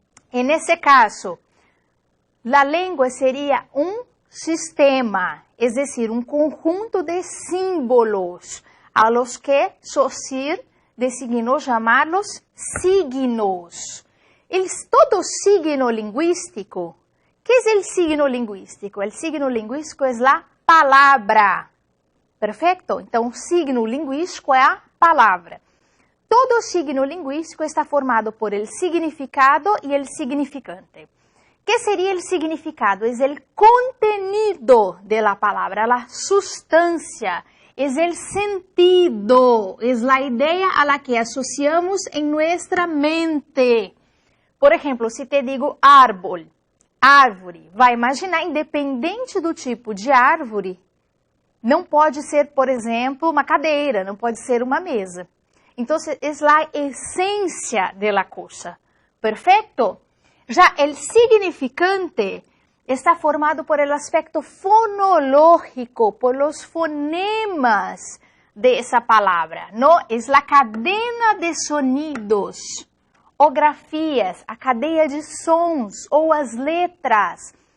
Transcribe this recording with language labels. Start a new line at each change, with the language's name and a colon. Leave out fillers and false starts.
Spanish: En ese caso, la lengua sería un sistema, es decir, un conjunto de símbolos a los que Saussure designó llamarlos signos. Todo signo lingüístico, ¿qué es el signo lingüístico? El signo lingüístico es la palabra. Perfecto?
Portuguese: Então, signo linguístico é a palavra.
Spanish: Todo signo linguístico está formado por el significado y el significante. ¿Qué sería el significado? Es el contenido de la palabra, la sustancia, es el sentido, es la idea a la que asociamos en nuestra mente. Por ejemplo, si te digo árbol,
Portuguese: árvore, vai imaginar, independente do tipo de árvore, não pode ser, por exemplo, uma cadeira, não pode ser uma mesa. Então, é a essência da coisa. Perfeito? Já o significante
Spanish: está formado por el aspecto fonológico, por los fonemas de esa palabra, ¿no? Es la cadena de sonidos,
Portuguese: ou grafías, a cadeia de sons, ou as letras.